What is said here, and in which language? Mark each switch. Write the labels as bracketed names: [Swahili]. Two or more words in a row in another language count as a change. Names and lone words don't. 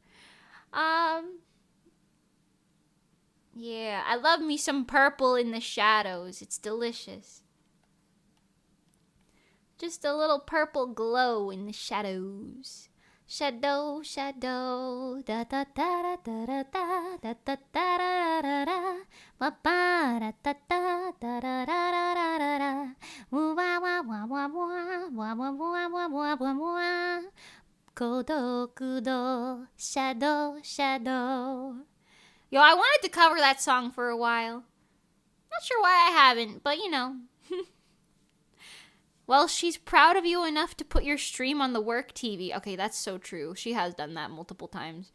[English] Yeah, I love me some purple in the shadows. It's delicious. Just a little purple glow in the shadows. Shadow, shadow, da da da da da da da da da da da ba ba da da da da da da da da da woo wah wah wah wah wah wah wah wah wah wah wah Kodokudo, shadow, shadow. Yo, I wanted to cover that song for a while. Not sure why I haven't, but you know. Well, she's proud of you enough to put your stream on the work TV. Okay, that's so true. She has done that multiple times.